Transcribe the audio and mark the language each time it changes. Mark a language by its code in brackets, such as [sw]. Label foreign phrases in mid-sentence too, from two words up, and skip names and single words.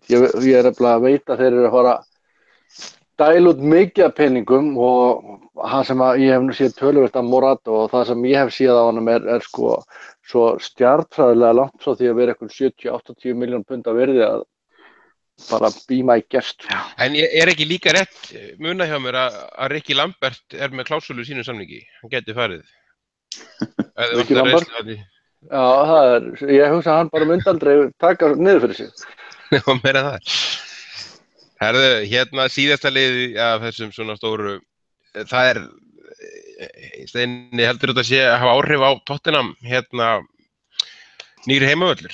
[is] Ég er að veit að þeir eru að fara dæla út mikið af peningum og það sem ég hef nú séð töluvert af Morata og það sem ég hef séð á honum er sko svo stjarnfræðilega langt frá því að vera eitthvað 70-80 miljón pund að virði að bara [en] be my guest. [is] En er ekki líka rétt muna hjá mér að Ricky Lambert er með klásúlu í sínu samningi? Hann geti farið. Ricky Lambert? Já, ég hugsa að hann bara myndi aldrei taka niður fyrir sig. Já, meira það. Herðu, síðasta liði af þessum svona stóru, það er, Steini heldur þetta sé að hafa áhrif á Tottenham, nýri heimavöllur.